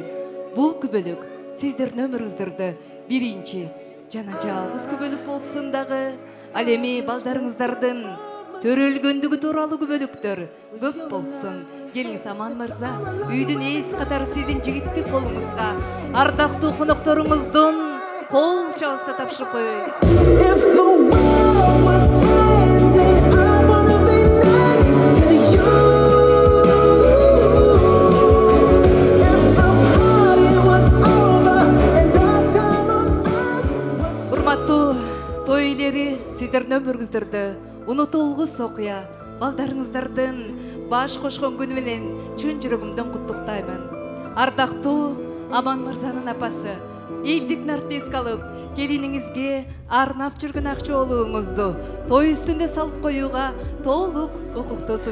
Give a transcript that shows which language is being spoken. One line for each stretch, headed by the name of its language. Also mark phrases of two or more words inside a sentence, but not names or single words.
Kyrgyz: Бул күбөлөк сиздердин өмүрүңүздөрдө биринчи жана жалгыз күбөлөк болсун дагы. Ал эми балдарыңыздардын төрөлгөндүгү тууралуу күбөлөктөр көп болсун. Келиңиз Аман мырза, үйдүн ээси катары сиздин жигиттик колуңузга ардактуу конокторуңуздун кол чабыста тапшырып коеюн.
English: If the world was ending, I wanna be next to you. If the party was over and our time on earth was
Kyrgyz: Урматтуу той иелери, сиздердин өмүрүңүздөрдө унутулгус окуя, балдарыңыздардын баш кошкон күнү менен чын жүрөгүмдөн куттуктаймын. Ардактуу Аман мырзанын апасы, элдик нартты эске алып, келиниңизге арнап жүргөн ак жоолугуңузду той үстүндө салып коюуга толук укуктуусуз.